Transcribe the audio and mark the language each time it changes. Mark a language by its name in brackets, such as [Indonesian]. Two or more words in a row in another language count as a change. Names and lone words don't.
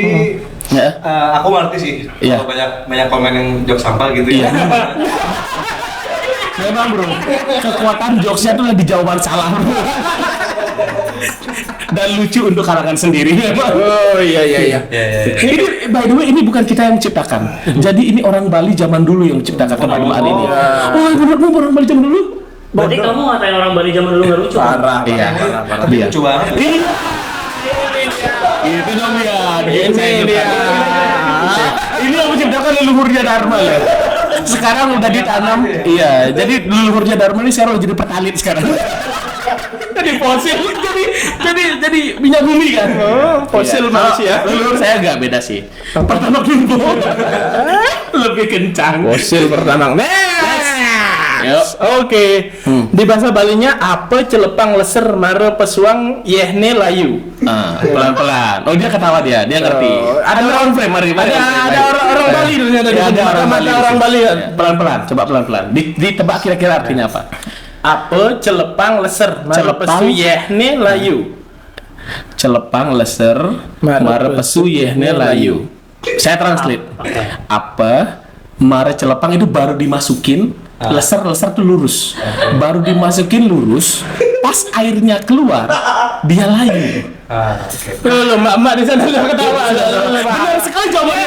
[Indonesian] Ya. aku ngerti sih. Iya. Kalau banyak komen yang jok sampah gitu ya. Memang bro, kekuatan jokesnya tuh di jawaban salah bro. Dan lucu untuk kalangan sendiri memang. Oh iya. Ini [English] by the way [Indonesian] ini bukan kita yang ciptakan. Jadi ini orang Bali zaman dulu yang menciptakan kemaluan ini. Oh, menurutmu orang Bali zaman dulu? Berarti kamu ngatain orang Bali zaman dulu nggak lucu? Parah. Iya. Tapi lucu banget. Itu dong ya. Ini dia. Ini yang menciptakan leluhurnya Dharma ya. Sekarang udah ditanam. Iya, jadi leluhurnya Dharma ini sekarang udah jadi pertalit sekarang. Jadi fosil, jadi minyak bumi kan. Fosil Iya. manusia. Leluhur saya agak beda sih. Pertama dulu lebih kencang. Fosil pertama. Yuk. [Balinese] Oke. [Indonesian] Di bahasa Balinya apa [Balinese] celepang leser mare pesuang yehne layu. [Indonesian] Pelan-pelan. Oh dia ketawa dia ngerti. Ada orang frame, mari. Ada orang Bali ternyata di Ya, ada mata Bali. orang Bali. Ya, pelan-pelan, coba pelan-pelan. Ditebak kira-kira artinya apa? [Balinese] Apa celepang leser mare [Indonesian] Celepang? [Balinese] pesu yehne layu. Celepang leser mare pesu yehne layu. [Indonesian] Saya translate. Apa [Balinese] mare celepang [Indonesian] itu baru dimasukin, leser tuh lurus. Baru dimasukin lurus, pas airnya keluar dia layu. Loh, mbak di sana udah ketawa. Benar sekali jawabannya.